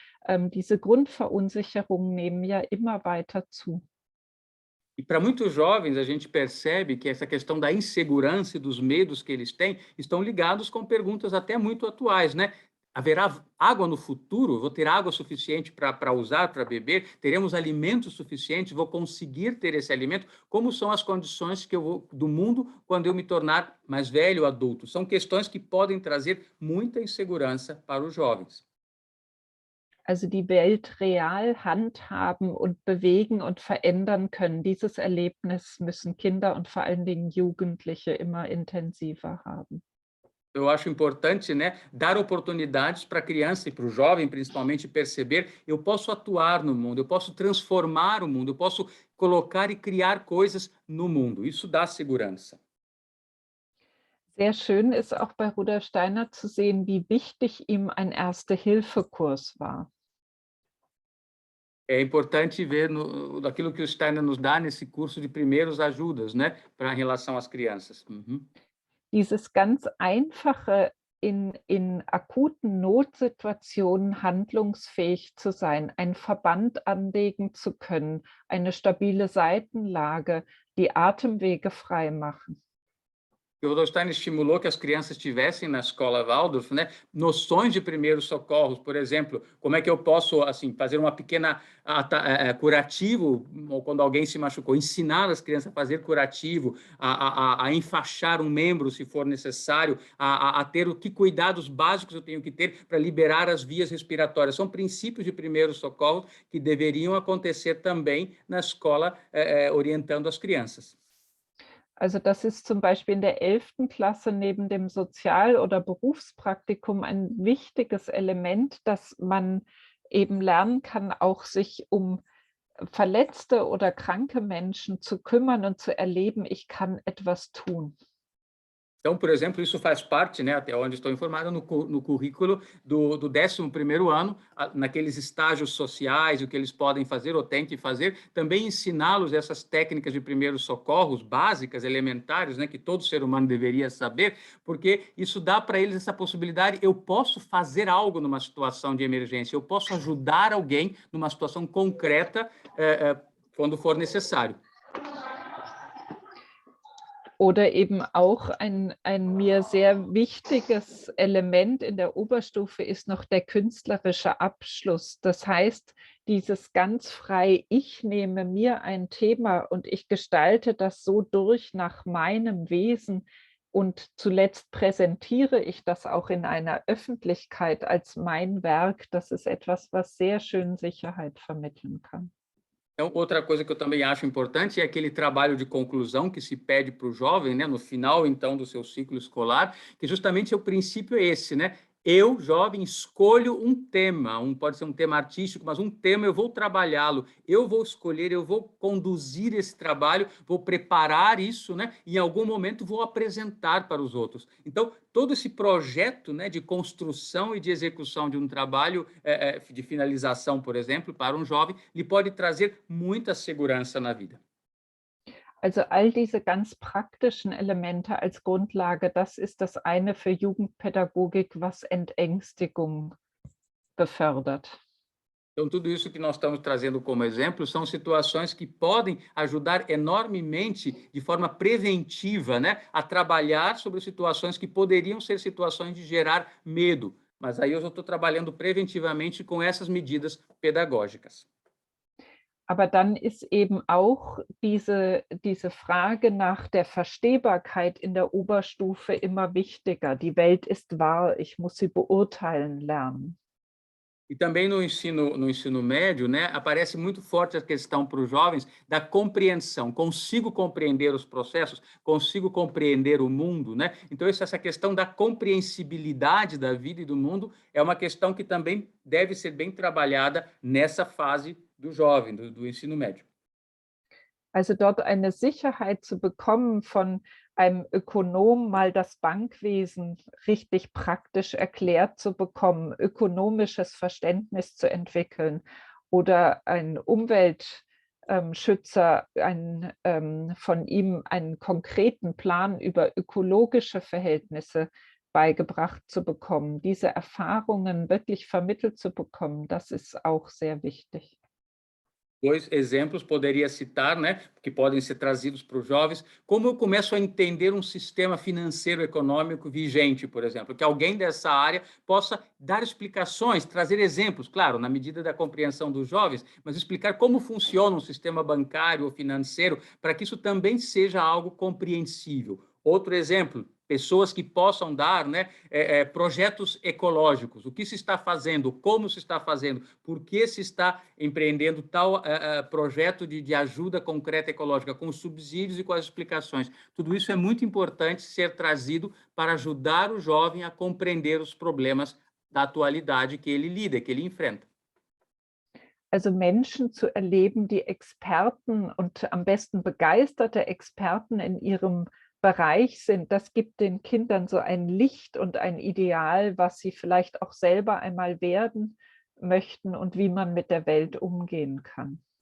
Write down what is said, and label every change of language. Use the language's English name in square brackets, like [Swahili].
[German] Diese Grundverunsicherungen nehmen ja immer weiter zu. [Portuguese] E para muitos jovens, a gente percebe que essa questão da insegurança e dos medos que eles têm estão ligados com perguntas até muito atuais, né? Haverá água no futuro? Vou ter água suficiente para usar, para beber? Teremos alimentos suficientes? Vou conseguir ter esse alimento? Como são as condições que eu vou do mundo quando eu me tornar mais velho, adulto? São questões que podem trazer muita insegurança para os jovens. [German] Also die Welt real handhaben und bewegen und verändern können. Dieses Erlebnis müssen Kinder und vor allen Dingen Jugendliche immer intensiver haben. [Portuguese] Eu acho importante, né, dar oportunidades para a criança e para o jovem, principalmente, perceber: eu posso atuar no mundo, eu posso transformar o mundo, eu posso colocar e criar coisas no mundo. Isso dá segurança. [German] Sehr schön ist auch bei Rudolf Steiner zu sehen, wie wichtig ihm ein Erste-Hilfe-Kurs war. [Portuguese] É importante ver daquilo que o Steiner nos dá nesse curso de primeiros ajudas, né, para em relação às crianças. Uhum. [German] Dieses ganz einfache, in akuten Notsituationen handlungsfähig zu sein, einen Verband anlegen zu können, eine stabile Seitenlage, die Atemwege frei machen. [Portuguese] O Rudolf Steiner estimulou que as crianças tivessem na escola Waldorf, né, noções de primeiros socorros, por exemplo, como é que eu posso assim fazer uma pequena curativo, ou quando alguém se machucou, ensinar as crianças a fazer curativo, a enfaixar um membro se for necessário, a ter que cuidados básicos eu tenho que ter para liberar as vias respiratórias. São princípios de primeiros socorros que deveriam acontecer também na escola, orientando as crianças. [German] Also das ist zum Beispiel in der 11. Klasse neben dem Sozial- oder Berufspraktikum ein wichtiges Element, dass man eben lernen kann, auch sich um verletzte oder kranke Menschen zu kümmern und zu erleben, ich kann etwas tun. [Portuguese] Então, por exemplo, isso faz parte, né, até onde estou informado, no currículo do 11º ano, naqueles estágios sociais, o que eles podem fazer ou têm que fazer, também ensiná-los essas técnicas de primeiros socorros básicas, elementares, né, que todo ser humano deveria saber, porque isso dá para eles essa possibilidade: eu posso fazer algo numa situação de emergência, eu posso ajudar alguém numa situação concreta, quando for necessário. [German] Oder eben auch ein mir sehr wichtiges Element in der Oberstufe ist noch der künstlerische Abschluss. Das heißt, dieses ganz frei, ich nehme mir ein Thema und ich gestalte das so durch nach meinem Wesen und zuletzt präsentiere ich das auch in einer Öffentlichkeit als mein Werk. Das ist etwas, was sehr schön Sicherheit vermitteln kann. [Portuguese] Então, outra coisa que eu também acho importante é aquele trabalho de conclusão que se pede para o jovem, né, no final, então, do seu ciclo escolar, que justamente o princípio é esse, né? Eu, jovem, escolho um tema, pode ser um tema artístico, mas um tema eu vou trabalhá-lo, eu vou escolher, eu vou conduzir esse trabalho, vou preparar isso, né? E em algum momento vou apresentar para os outros. Então, todo esse projeto, né, de construção e de execução de um trabalho de finalização, por exemplo, para um jovem, lhe pode trazer muita segurança na vida. [German] Also all diese ganz praktischen Elemente als Grundlage, das ist das eine für Jugendpädagogik, was Entängstigung befördert. [Portuguese] Então, tudo isso que nós estamos trazendo como exemplo são situações que podem ajudar enormemente, de forma preventiva, né, a trabalhar sobre situações que poderiam ser situações de gerar medo. Mas aí eu já estou trabalhando preventivamente com essas medidas pedagógicas. [German] Aber dann ist eben auch diese Frage nach der Verstehbarkeit in der Oberstufe immer wichtiger. Die Welt ist wahr, ich muss sie beurteilen lernen. [Portuguese] E também no ensino médio, né, aparece muito forte a questão para os jovens da compreensão. Consigo compreender os processos, consigo compreender o mundo, né? Então, essa questão da compreensibilidade da vida e do mundo é uma questão que também deve ser bem trabalhada nessa fase do jovem, do ensino médio. [German] Also dort eine Sicherheit zu bekommen, von einem Ökonom mal das Bankwesen richtig praktisch erklärt zu bekommen, ökonomisches Verständnis zu entwickeln oder ein Umweltschützer, von ihm einen konkreten Plan über ökologische Verhältnisse beigebracht zu bekommen. Diese Erfahrungen wirklich vermittelt zu bekommen, das ist auch sehr wichtig. [Portuguese] Dois exemplos poderia citar, né, que podem ser trazidos para os jovens, como eu começo a entender um sistema financeiro econômico vigente, por exemplo, que alguém dessa área possa dar explicações, trazer exemplos, claro, na medida da compreensão dos jovens, mas explicar como funciona um sistema bancário ou financeiro, para que isso também seja algo compreensível. Outro exemplo, pessoas que possam dar, né, projetos ecológicos, o que se está fazendo, como se está fazendo, por que se está empreendendo tal projeto de ajuda concreta ecológica, com os subsídios e com as explicações. Tudo isso é muito importante ser trazido para ajudar o jovem a compreender os problemas da atualidade que ele lida, que ele enfrenta. [German] Also Menschen zu erleben, die Experten und am besten begeisterte Experten in ihrem Bereich sind, das gibt den Kindern so ein Licht und ein Ideal, was sie vielleicht auch selber einmal werden möchten und wie man mit der Welt umgehen kann.